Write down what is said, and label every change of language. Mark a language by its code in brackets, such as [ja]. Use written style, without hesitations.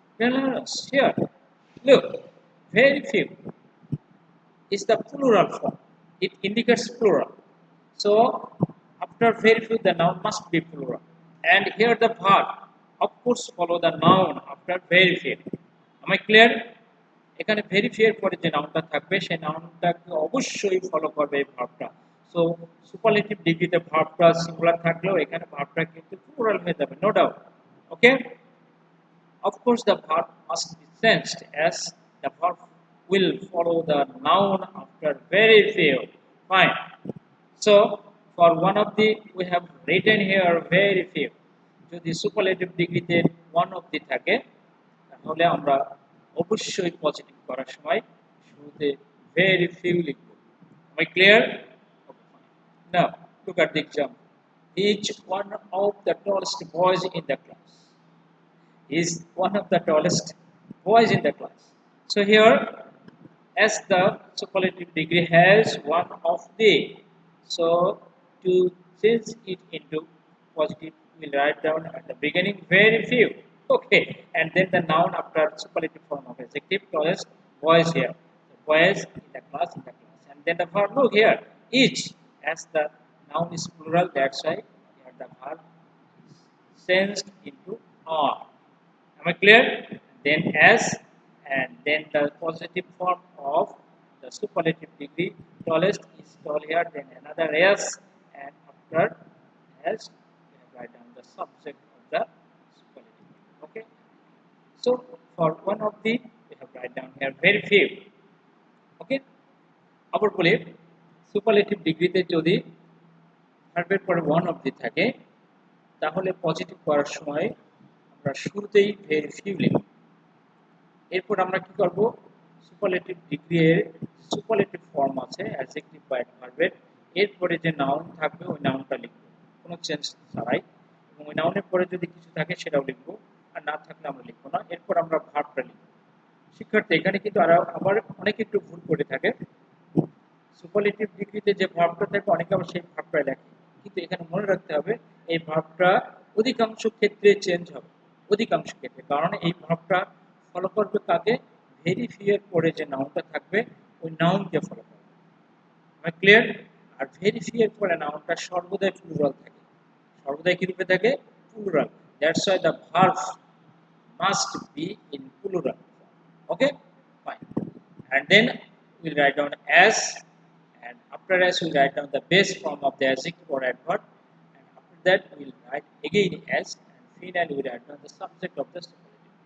[en] Then here, look, very few is the plural form. It indicates plural. So after very few the noun must be plural, and here the verb of course follow the noun after very few. Am I clear? [bn] এখানে very few এর পরে যে নাউনটা থাকবে সেই নাউনটাকে অবশ্যই follow করবে এই ভার্বটা। So superlative ডিগ্রিতে ভার্বটা সিঙ্গুলার থাকলেও এখানে ভার্বটা কিন্তু প্লুরাল হয়ে যাবে, [en] No doubt. Okay, of course the verb must be changed as the verb will follow the noun after very few. Fine. So for one of the we have written here very few. [bn] যদি superlative ডিগ্রিতে one of the থাকে তাহলে আমরা অবশ্যই positive করার সময় শুরুতে very few লিখব। [en] Am I clear? Okay, fine. Now look at the example. Each one of the tallest boys in the class is one of the tallest boys in the class. So here, as the superlative degree has one of the, so to change it into positive, we'll write down at the beginning very few. Okay, and then the noun after superlative form of adjective tallest boys here. So boys in the class, and then the verb look here each as the noun is plural. That's why here the verb is changed into are. Am I clear? Then as, and then the positive form of the superlative degree tallest is tall here. Then another s, and after as we have write down the subject of the superlative. Okay. So for one of the we have write down here very few. Okay. [bn] আবার বলি superlative ডিগ্রিতে যদি ভার্বের পরে one অবধি থাকে তাহলে positive করার সময় আমরা শুরুতেই ভেরি ফিউ লিখব। এরপর আমরা কি করব সুপারলেটিভ ডিগ্রি এর সুপারলেটিভ ফর্ম আছে অ্যাডজেক্টিভ বা অ্যাডভার্বের এরপরে যে নাউন থাকবে ওই নাউনটা লিখব কোনো চেঞ্জ ছাড়াই এবং ওই নাউনের পরে যদি কিছু থাকে সেটাও লিখব আর না থাকলে আমরা লিখব না এরপর আমরা ভার্বটা লিখব। শিক্ষার্থী এখানে কিন্তু আবার অনেকে একটু ভুল করে থাকে সুপারলেটিভ ডিগ্রিতে যে ভার্বটা থাকে অনেকে আবার সেই ভার্বটা লেখে কিন্তু এখানে মনে রাখতে হবে এই ভার্বটা অধিকাংশ ক্ষেত্রে চেঞ্জ হবে অধিকাংশ ক্ষেত্রে কারণ এই ভার্বটা ফলো করবে কাকে ভেরি ফিউ এর পরে যে নাউনটা থাকবে ওই নাউনকে ফলো করবে। আমার ক্লিয়ার? আর ভেরি ফিউ এর পরে নাউনটা সর্বদাই প্লুরাল থাকে সর্বদাই কি রূপে থাকে plural [en] That's why the verb must be in plural. Okay, fine. And then we'll write down as, and after as we'll write down the base form of the adjective or adverb, and after that we'll write again as, and finally we'll write down the subject of the superlative.